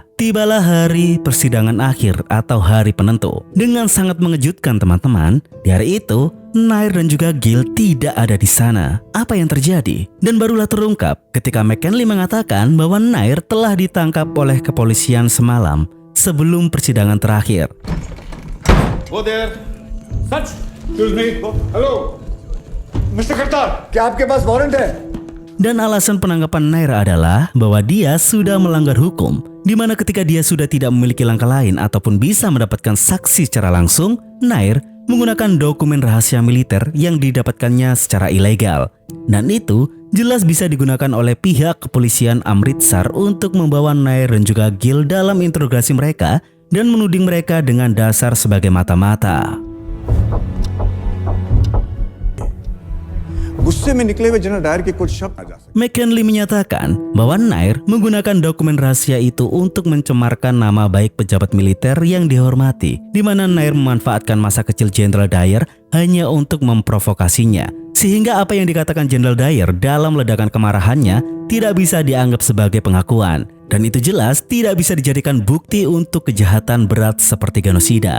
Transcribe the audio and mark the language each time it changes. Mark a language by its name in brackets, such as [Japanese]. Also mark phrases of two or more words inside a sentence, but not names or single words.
[Indonesian] Tibalah hari persidangan akhir atau hari penentu. Dengan sangat mengejutkan teman-teman, di hari itu Nair dan juga Gil tidak ada di sana. Apa yang terjadi? Dan barulah terungkap ketika McKinley mengatakan bahwa Nair telah ditangkap oleh kepolisian semalam sebelum persidangan terakhir. [English] Go there. Such. Excuse me. Hello. Mr. Kartar. [Hindi] क्या आपके पास वारंट है? [Indonesian] Dan alasan penangkapan Nair adalah bahwa dia sudah melanggar hukum, di mana ketika dia sudah tidak memiliki langkah lain ataupun bisa mendapatkan saksi secara langsung, Nair menggunakan dokumen rahasia militer yang didapatkannya secara ilegal. Dan itu jelas bisa digunakan oleh pihak kepolisian Amritsar untuk membawa Nair dan juga Gil dalam interogasi mereka dan menuding mereka dengan dasar sebagai mata-mata. [Hindi] गुस्से में निकले हुए जनरल डायर के कुछ शब्द आ जा सकते। [Indonesian] McKinley menyatakan bahwa Nair menggunakan dokumen rahasia itu untuk mencemarkan nama baik pejabat militer yang dihormati, di mana Nair memanfaatkan masa kecil Jenderal Dyer hanya untuk memprovokasinya, sehingga apa yang dikatakan Jenderal Dyer dalam ledakan kemarahannya tidak bisa dianggap sebagai pengakuan, dan itu jelas tidak bisa dijadikan bukti untuk kejahatan berat seperti genosida.